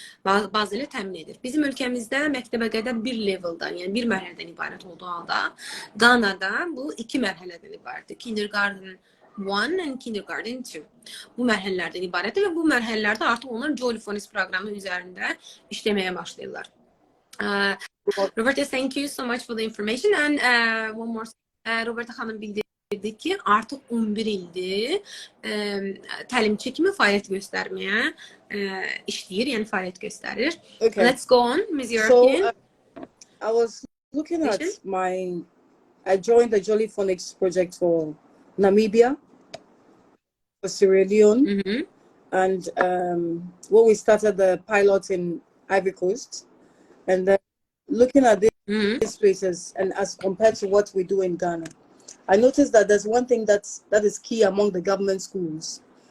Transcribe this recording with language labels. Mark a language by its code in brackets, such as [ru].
[az] Bazı ilə təmin edir. Bizim ölkəmizdə məktəbə qədər bir leveldan, yəni bir mərhələdən ibarət olduğu halda, Qanada bu 2 mərhələdən ibarətdir. [en] Kindergarten 1 and Kindergarten 2. [az] Bu mərhələlərdən ibarətdir və bu mərhələlərdə artıq onlar Jolly Phonics proqramı üzərində işləməyə başlayırlar. [en] Roberta, thank you so much for the information. And one more, [az] Roberta xanım bildirdi ki, artıq 11 ildir təlimçi kimi fəaliyyət göstərməyə işləyir, yəni fəaliyyət göstərir. [en] Okay. Let's go on, Ms. So, Yorkin. I was looking at I joined the Jolly Phonics project for Namibia, for Sierra Leone, and when we started the pilot in Ivory Coast, and then looking at these places and as compared to what we do in Ghana, I noticed that there's one thing that is key among the government schools.